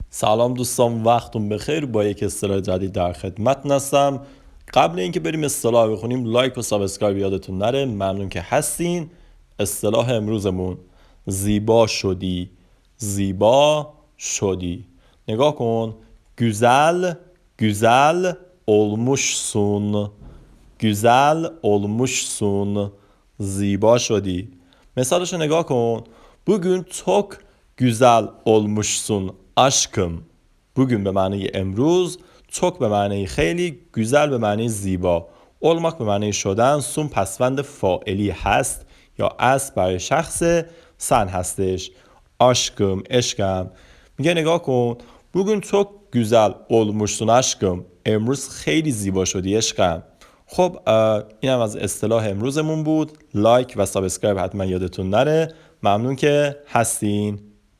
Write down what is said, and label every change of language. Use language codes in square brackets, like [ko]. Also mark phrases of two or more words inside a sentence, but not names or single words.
[fa] سلام دوستان، وقتون بخیر. با یک اصطلاح جدید در خدمت هستم. قبل اینکه بریم اصطلاح بخونیم، لایک و سابسکرایب یادتون نره. ممنون که هستین. اصطلاح امروزمون: زیبا شدی. زیبا شدی. نگاه کن. [tr] güzel güzel olmuşsun. güzel olmuşsun. [fa] زیبا شدی. مثالشو نگاه کن. [tr] Bugün çok güzel olmuşsun aşkım. [fa] Bugün به معنی امروز، çok به معنی خیلی، güzel به معنی زیبا. olmak به معنی شدن، سون پسوند فاعلی هست یا است برای شخص، سن هستش. aşkım، عشقم. میگه نگاه کن. [tr] Bugün çok güzel olmuşsun aşkım. [fa] امروز خیلی زیبا شدی عشقم. خب این هم از اصطلاح امروزمون بود. لایک و سابسکرایب حتما یادتون نره. ممنون که هستین.